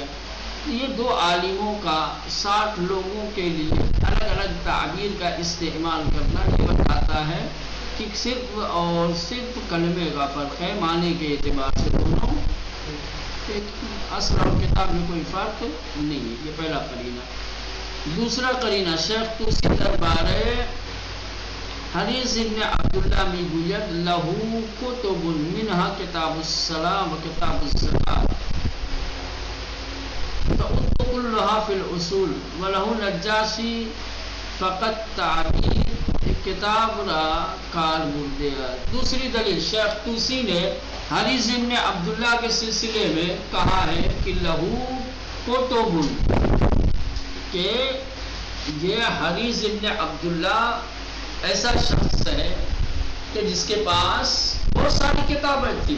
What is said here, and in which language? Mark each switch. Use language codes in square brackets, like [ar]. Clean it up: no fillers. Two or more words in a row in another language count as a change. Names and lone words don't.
[ur] یہ دو عالموں کا 60 لوگوں کے لیے الگ الگ تعبیر کا استعمال کرنا یہ بتاتا ہے کہ صرف اور صرف کلمے کا فرق ہے، معنی کے اعتبار سے دونوں اصل اور کتاب میں کوئی فرق نہیں ہے. یہ پہلا قرینہ. دوسرا قرینہ [fa] شیخ طوسی دربار حریث ابن عبداللہ میگوید [ar] لہو کتب منہا کتاب الصلاة و کتاب الزکاة تعد کلها فی الاصول [fa] ولہو نجاشی فقط تعبیر کتاب را کار بردیا. [ur] دوسری دلیل شیخ طوسی نے حریث ابن عبداللہ کے سلسلے میں کہا ہے کہ [ar] لہو کتب، [ur] کہ یہ حریث ابن عبداللہ ایسا شخص ہے کہ جس کے پاس بہت ساری کتابیں تھیں.